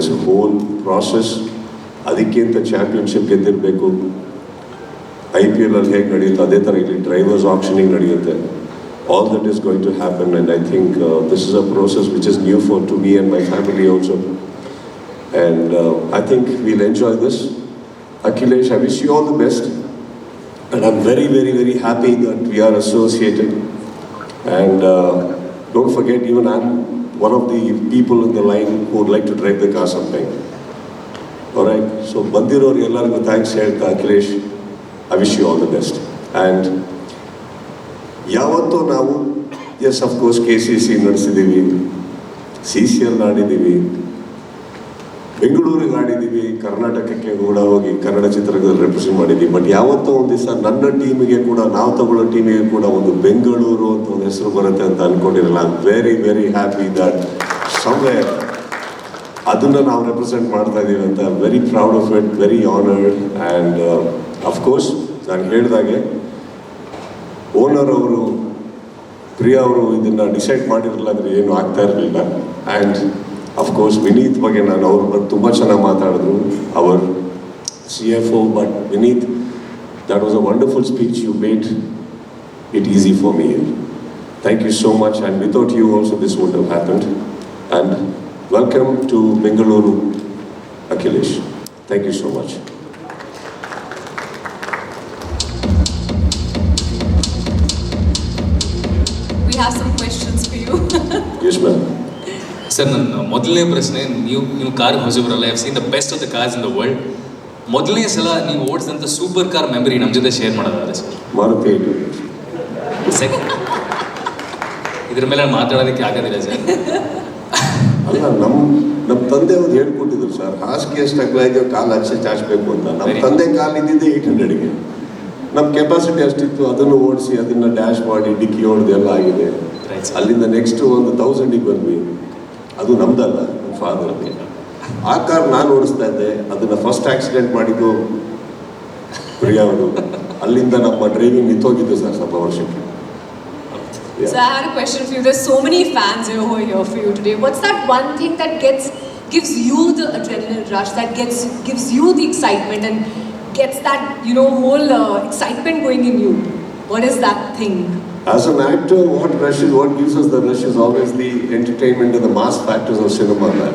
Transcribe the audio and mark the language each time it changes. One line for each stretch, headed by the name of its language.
English: It's whole process.
Kannada: ಅದಕ್ಕಿಂತ championship ಗೆದ್ದಿರಬೇಕು. IPL ಅಲ್ಲಿ ಹೇಗೆ ನಡೆಯುತ್ತೆ ಅದೇ ಥರ ಇಲ್ಲಿ ಡ್ರೈವರ್ಸ್ ಆಪ್ಷನಿಂಗ್ ನಡೆಯುತ್ತೆ.
English: All that is going to happen and I think this is a process which is new for to me and my family also. And I think will enjoy this. Akhilesh, I wish you all the best and I'm very, very, very happy that we are associated. And don't forget, even I'm one of the people in the line who would like to drive the car sometime. Alright, so
Kannada: ಬಂದಿರೋರು ಎಲ್ಲರಿಗೂ thanks ಹೇಳ್ತಾ
English: Akhilesh, I wish you all the best.
Kannada: And ಯಾವತ್ತೂ ನಾವು yes of course KCC ನಡೆಸಿದ್ದೀವಿ, CCL ಆಡಿದ್ದೀವಿ, ಬೆಂಗಳೂರಿಗೆ ಆಡಿದ್ದೀವಿ, ಕರ್ನಾಟಕಕ್ಕೆ ಕೂಡ ಹೋಗಿ ಕನ್ನಡ ಚಿತ್ರರಂಗದಲ್ಲಿ represent ಮಾಡಿದ್ದೀವಿ. ಬಟ್ ಯಾವತ್ತೋ ಒಂದು ದಿವಸ ನನ್ನ ಟೀಮಿಗೆ ಕೂಡ, ನಾವು ತಗೊಳ್ಳೋ ಟೀಮಿಗೆ ಕೂಡ ಒಂದು ಬೆಂಗಳೂರು ಅಂತ ಒಂದು ಹೆಸರು ಬರುತ್ತೆ ಅಂತ ಅಂದ್ಕೊಂಡಿರಲ್ಲ.
English: I am very very happy that somewhere
Kannada: ಅದನ್ನು ನಾವು ರೆಪ್ರೆಸೆಂಟ್ ಮಾಡ್ತಾ ಇದ್ದೀವಿ ಅಂತ.
English: Very proud of it, very honoured.
Kannada: And of course ನಾನು ಹೇಳಿದಾಗೆ ಓನರ್ ಅವರು ಪ್ರಿಯಾ ಅವರು ಇದನ್ನು ಡಿಸೈಡ್ ಮಾಡಿರಲಿಲ್ಲ ಅಂದರೆ ಏನು ಆಗ್ತಾ ಇರಲಿಲ್ಲ. ಆ್ಯಂಡ್ ಅಫ್ಕೋರ್ಸ್ ವಿನೀತ್ ಬಗ್ಗೆ ನಾನು ಅವ್ರ ಬಗ್ಗೆ ತುಂಬ ಚೆನ್ನಾಗಿ ಮಾತಾಡಿದ್ರು, hour CFO.
English: But Vineet, that was a wonderful speech. You made it easy for me. Thank you so much, and without you also this wouldn't have happened. And welcome to Bengaluru, Akhilesh. Thank you so much. We have some questions for you. Yes, ma'am.
Kannada: Sir, ನನ್ನ ಮೊದಲನೇ ಪ್ರಶ್ನೆ, ನೀವು ಕಾರ್ಗೆ ಹೊಸಬರಲ್ಲ.
English: I have seen the best of the cars in the world.
Kannada: ಮೊದಲನೇ ಸಲ ನೀವು ಓಡಿಸಿದಂಥ super car memory ನಮ್ಮ ಜೊತೆ share ಮಾಡೋದಾದ್ರೆ ಸರ್. ಮಾರುತಿ ಇದ್ರ ಮೇಲೆ ಮಾತಾಡೋದಕ್ಕೆ ಆಗೋದಿಲ್ಲ ಸರ್. ಅಲ್ಲ, ನಮ್ಮ ತಂದೆ ಅವ್ರು ಹೇಳ್ಕೊಟ್ಟಿದ್ರು ಸರ್, ಹಾಸಿಗೆ ಎಷ್ಟು ಅಗಲ ಇದೆಯೋ ಕಾಲು ಅಷ್ಟೇ ಚಾಚಬೇಕು ಅಂತ. ನಮ್ಮ ತಂದೆ ಕಾಲು ಇದ್ದಿದ್ದೆ 800ಗೆ. ನಮ್ಮ ಕೆಪಾಸಿಟಿ ಅಷ್ಟಿತ್ತು, ಅದನ್ನು ಓಡಿಸಿ ಅದನ್ನ ಡ್ಯಾಶ್ ಮಾಡಿ ಡಿಕ್ಕಿ ಹೊಡೆದು ಎಲ್ಲ ಆಗಿದೆ. ಅಲ್ಲಿಂದ ನೆಕ್ಸ್ಟ್ ಒಂದು 1000ಗೆ ಬಂದ್ವಿ. ಅದು ನಮ್ದಲ್ಲ, ನಮ್ಮ ಫಾದರ್. ಆ ಕಾರ್ ನಾನು ಓಡಿಸ್ತಾ ಇದ್ದೆ, ಅದನ್ನ ಫಸ್ಟ್ ಆಕ್ಸಿಡೆಂಟ್ ಮಾಡಿದ್ದು ಪ್ರಿಯಾ ಅವರು. ಅಲ್ಲಿಂದ ನಮ್ಮ ಡ್ರೈವಿಂಗ್ ನಿಂತೋಗಿದ್ದು ಸರ್ ಸ್ವಲ್ಪ ವರ್ಷಕ್ಕೆ.
English: So I had a question for you. There's so many fans who are here for you today. What's that one thing that gives you the adrenaline rush, that gives you the excitement and gets that, you know, whole excitement going in you? What is that thing? As an actor, what gives us the rush is always the entertainment and the mass factors of cinema.